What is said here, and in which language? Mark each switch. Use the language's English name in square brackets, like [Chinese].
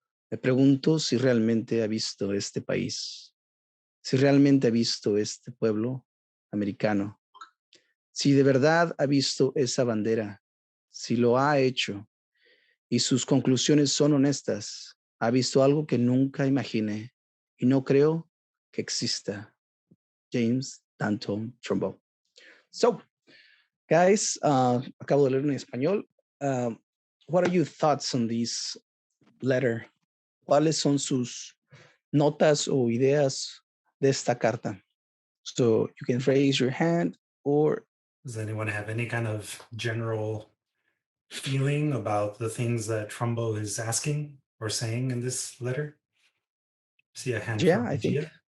[Spanish] Me pregunto si realmente ha visto este país, si realmente ha visto este pueblo americano, si de verdad ha visto esa bandera, si lo ha hecho y sus conclusiones son honestas, ha visto algo que nunca imaginé y no creo que exista. James Dalton Trumbo. [English] So, guys, [Spanish] acabo de leer en español. [English] What are your thoughts on this letter? [Spanish] ¿Cuáles son sus notas o ideas de esta carta? [English] So you can raise your hand, or does anyone have any kind of general feeling about the things that Trumbo is asking or saying in this letter? See a hand yeah, from I think. Gia.